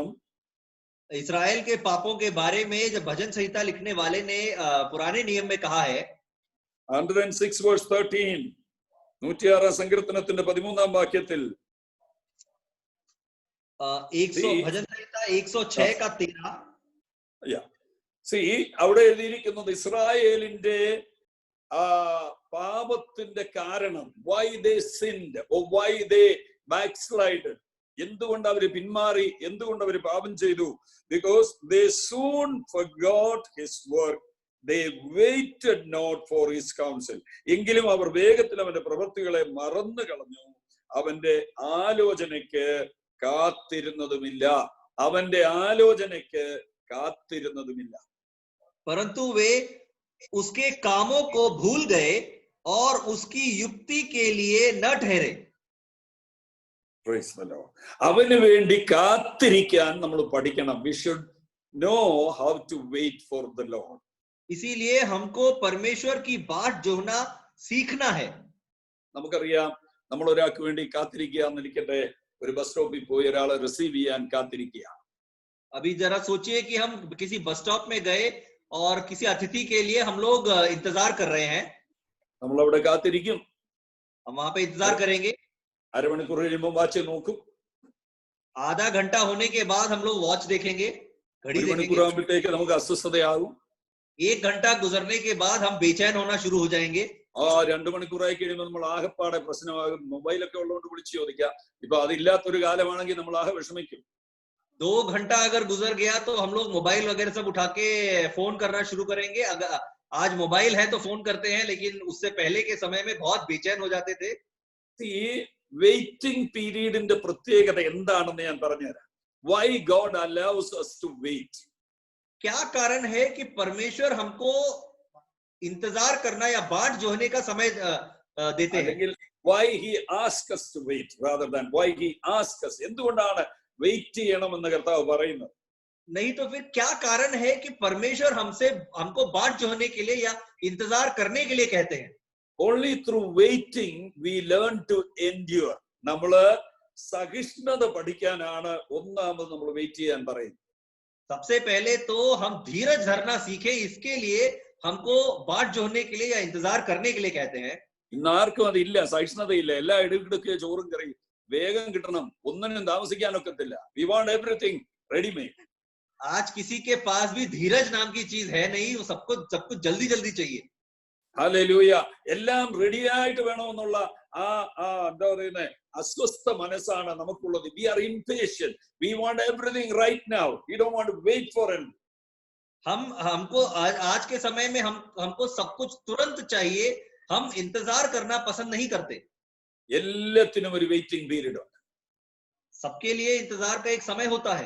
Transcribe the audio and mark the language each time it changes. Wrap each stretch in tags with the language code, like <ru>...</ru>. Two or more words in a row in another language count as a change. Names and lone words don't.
<hi>इस्राएल के पापों के बारे में जब भजन संहिता लिखने वाले ने पुराने नियम में कहा है</hi> <ml>106:13 106 സങ്കീർത്തനത്തിന്റെ 13-ാം വാക്യത്തിൽ</ml> <hi>भजन संहिता 106:13</hi> <ml>അവിടെ എഴുതിയിരിക്കുന്നത് ഇസ്രായേലിന്റെ പാപത്തിന്റെ കാരണം,</ml> <en>why they sinned or why they backslided,</en> <ml>എന്തുകൊണ്ട് അവര് പിന്മാറി, എന്തുകൊണ്ട് അവര് പാപം ചെയ്തു.</ml> <en>Because they soon forgot his work, they waited not for his counsel.</en> <ml>എങ്കിലും അവർ വേഗത്തിൽ അവന്റെ പ്രവൃത്തികളെ മറന്നു കളഞ്ഞു, അവന്റെ ആലോചനയ്ക്ക് കാത്തിരുന്നതുമില്ല, അവന്റെ ആലോചനയ്ക്ക് കാത്തിരുന്നതുമില്ല.</ml> <hi>परंतु वे उसके कामों को भूल गए और उसकी युक्ति के लिए न ठहरे.</hi> <ml>അവന് വേണ്ടി കാത്തിരിക്കാൻ നമ്മൾ പഠിക്കണം.</ml> <en>We should know how to wait for the Lord.</en> <hi>इसीलिए हमको परमेश्वर की बाट जोना सीखना है.</hi> <ml>നമുക്കറിയാം, നമ്മൾ ഒരാൾക്ക് വേണ്ടി കാത്തിരിക്കുക എന്നിരിക്കട്ടെ, ഒരു ബസ് സ്റ്റോപ്പിൽ പോയി ഒരാളെ റിസീവ് ചെയ്യാൻ കാത്തിരിക്കുക.</ml> <hi>अभी जरा सोचिए कि हम किसी बस स्टॉप में गए और किसी अतिथि के लिए हम लोग इंतजार कर रहे हैं.</hi> <ml>നമ്മൾ അവിടെ കാത്തിരിക്കും,</ml> <hi>हम वहां पे इंतजार करेंगे.</hi> <ml>അരമണിക്കൂർ കഴിയുമ്പോൾ വാച്ച് നോക്കും.</ml> <hi>आधा घंटा होने के बाद हम लोग वॉच देखेंगे, घड़ी देखेंगे.</hi> <ml>മണിക്കൂറാകുമ്പോഴത്തേക്ക് നമുക്ക് അസ്വസ്ഥതയാകും.</ml> <hi>1 घंटा गुजरने के बाद हम बेचैन होना शुरू हो जाएंगे.</hi> <ml>2 മണിക്കൂറായി കഴിയുമ്പോൾ നമ്മൾ ആകെപ്പാടെ പ്രശ്നമാകും. മൊബൈലൊക്കെ ഉള്ളതുകൊണ്ട് വിളിച്ചു ചോദിക്കാം. ഇപ്പൊ അതില്ലാത്തൊരു കാലമാണെങ്കിൽ നമ്മൾ ആകെ വിഷമിക്കും.</ml> <hi>2 घंटा अगर गुजर गया तो हम लोग मोबाइल वगैरह सब उठा के फोन करना शुरू करेंगे। अगर आज मोबाइल है तो फोन करते हैं, लेकिन उससे पहले के समय में बहुत बेचैन हो जाते थे।</hi> <ml>ഈ</ml> <en>waiting periodinte</en> <ml>പ്രത്യേകത എന്താണെന്ന് ഞാൻ പറഞ്ഞുതരാം.</ml> <en>why God allows us to wait.</en> <hi>क्या कारण है कि परमेश्वर हमको इंतजार करना या बाट जोहने का समय देते हैं?</hi> <en>അല്ലെങ്കിൽ why he asks us to wait rather than why he asks us.</en> <ml>എന്തുകൊണ്ടാണ് വെയിറ്റ് ചെയ്യണമെന്ന് കർത്താവ് പറയുന്നത്?</ml> <hi>नहीं तो फिर क्या कारण है कि परमेश्वर हमको बाट जोहने के लिए या इंतजार करने के लिए कहते हैं?</hi> <en>Only through waiting we learn to endure.</en> <ml>നമ്മള് സഹിഷ്ണുത പഠിക്കാനാണ് ഒന്നാമത് നമ്മൾ വെയിറ്റ് ചെയ്യാൻ പറയുന്നത്.</ml> <hi>सबसे पहले तो हम धीरज धरना सीखे, इसके लिए हमको बाट जोहने के लिए या इंतजार करने के लिए कहते हैं।</hi> <ml>ഇന്ന് ആർക്കും അതില്ല, സഹിഷ്ണുതയില്ല. എല്ലാ ഇടകിടക്ക് ചോറും കറിയും വേഗം കിട്ടണം, ഒന്നിനും താമസിക്കാനൊക്കത്തില്ല.</ml> <en>We want everything ready made.</en> <hi>आज किसी के पास भी धीरज नाम की चीज है नहीं, वो सब कुछ जल्दी जल्दी चाहिए।</hi> <ml>ഹല്ലേലൂയ. എല്ലാം റെഡി ആയിട്ട് വേണമെന്നുള്ള ആ എന്താ പറയുന്നത്, അസ്വസ്ഥ മനസ്സാണ് നമുക്കുള്ളത്.</ml> <en>We are impatient. We want everything right now. We don't want to wait for him.</en> <hi>हमको आज के समय में हमको सब कुछ तुरंत चाहिए। हम इंतजार करना पसंद नहीं करते।</hi> <ml>എല്ലാത്തിനും ഒരു</ml> <en>waiting period</en> <ml>ഉണ്ട്.</ml> <hi>सबके लिए इंतजार का एक समय होता है।</hi>